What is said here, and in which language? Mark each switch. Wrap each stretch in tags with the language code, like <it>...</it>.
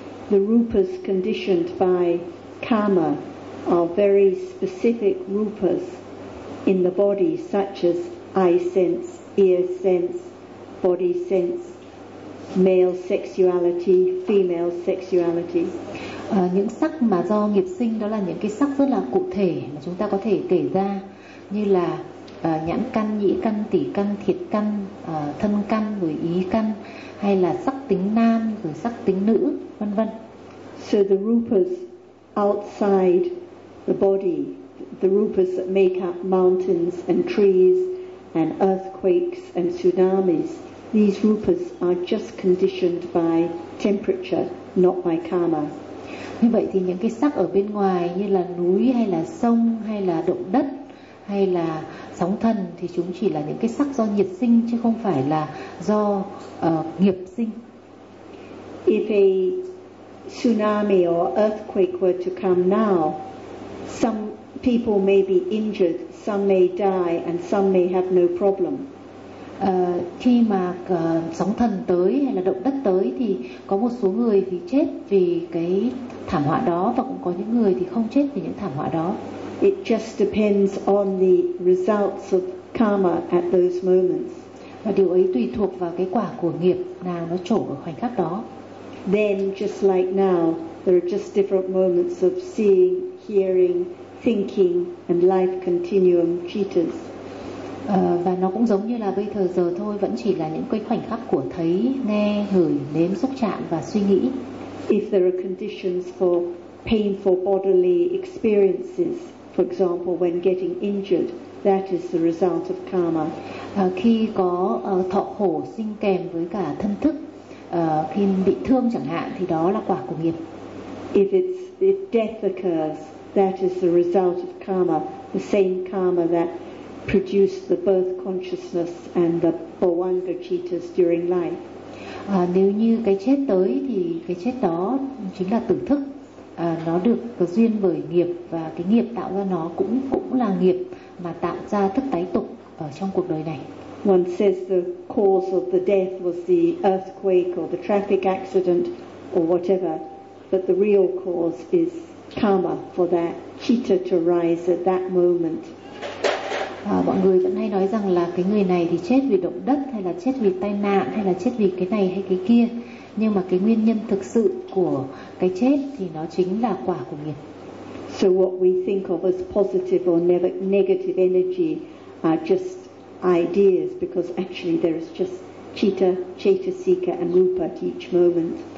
<en>The rupas conditioned by karma are very specific rupas in the body, such as eye sense, ear sense, body sense, male sexuality, female sexuality.</en> <vi>Những sắc mà do nghiệp sinh đó là những cái sắc rất là cụ thể mà chúng ta có thể kể ra, như là nhãn căn, nhĩ căn, tỷ căn, thiệt căn, thân căn, rồi ý căn, hay là sắc tính nam, rồi sắc tính nữ, vân vân.</vi> <en>So the rupas outside the body, the rupas that make up mountains and trees and earthquakes and tsunamis, these rupas are just conditioned by temperature, not by karma.</en> <vi>Như vậy thì những cái sắc ở bên ngoài như là núi hay là sông hay là động đất hay là sóng thần thì chúng chỉ là những cái sắc do nhiệt sinh, chứ không phải là do nghiệp sinh.</vi> <en>If a tsunami or earthquake were to come now, some people may be injured, some may die, and some may have no problem.</en> <vi>Khi mà sóng thần tới hay là động đất tới thì có một số người thì chết vì cái thảm họa đó, và cũng có những người thì không chết vì những thảm họa đó.</vi> <en>It just depends on the results of karma at those moments.</en> <vi>Và điều ấy tùy thuộc vào cái quả của nghiệp nào nó trổ ở khoảnh khắc đó.</vi> <en>Then, just like now, There are just different moments of seeing, hearing, thinking and life continuum jitters.</en> <vi>Và nó cũng giống như là bây thờ giờ thôi, vẫn chỉ là những cái khoảnh khắc của thấy, nghe, ngửi, nếm, xúc chạm và suy nghĩ.</vi> <en>If there are conditions for painful bodily experiences, for example when getting injured, that is the result of karma.</en> <vi>Khi có thọ khổ sinh kèm với cả thân thức, khi bị thương chẳng hạn, thì đó là quả của nghiệp.</vi> <en>If death occurs, that is the result of karma, the same karma that produced the birth consciousness and the bhavanga cittas during life.</en> <vi>Nếu như cái chết tới thì cái chết đó chính là tử thức. Nó được có duyên bởi nghiệp, và cái nghiệp tạo ra nó cũng là nghiệp mà tạo ra thức tái tục ở trong cuộc đời này.</vi> <en>One says the cause of the death was the earthquake or the traffic accident or whatever, but the real cause is karma for that citta to rise at that moment.</en> <vi>Mọi người vẫn hay nói rằng là cái người này thì chết vì động đất, hay là chết vì tai nạn, hay là chết vì cái này hay cái kia. Nhưng mà cái nguyên nhân thực sự của cái chết thì nó chính là quả của nghiệp.</vi> <en>So what we think of as positive or negative energy are just ideas, because actually there is just citta, chetasika and rupa at each moment.</en>